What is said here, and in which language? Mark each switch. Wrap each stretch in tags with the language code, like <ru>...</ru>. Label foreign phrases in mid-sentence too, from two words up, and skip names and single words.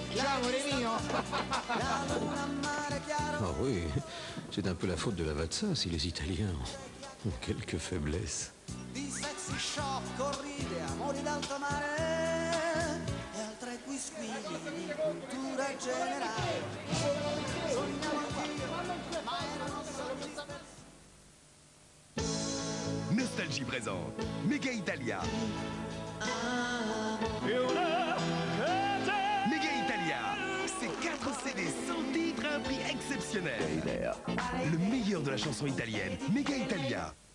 <it>Ciao amore mio!</it> <fr>Ah oui, c'est un peu la faute de la Vatsa si les Italiens ont quelques faiblesses.</fr> <it>Di sexy shop, corride, amori d'alto mare e altre quisquili di cultura generale. Sogniamo anch'io, ma erano sogni.</it> <fr>Nostalgie présente Mega Italia. Mega Italia, c'est 4 CD sans titre à un prix exceptionnel. Le meilleur de la chanson italienne, Mega Italia.</fr>